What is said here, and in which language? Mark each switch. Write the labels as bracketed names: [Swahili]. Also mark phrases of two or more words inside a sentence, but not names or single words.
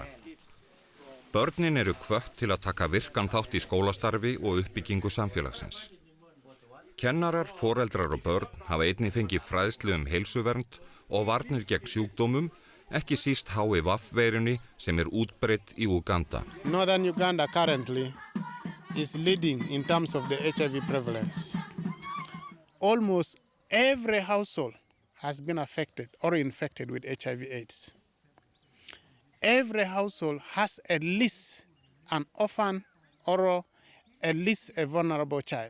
[Icelandic] Börnin eru hvött til að taka virkan þátt í skólastarfi og uppbyggingu samfélagsins. Kennarar, foreldrar og börn hafa einnig fengið fræðslu heilsuvernd og varnir gegn sjúkdómum, ekki síst HIV-veirunni sem útbreidd í Uganda. [English] Northern Uganda currently is leading in terms of the HIV prevalence. Almost every household has been affected or infected with HIV/AIDS. Every household has at least an orphan or at least a vulnerable child.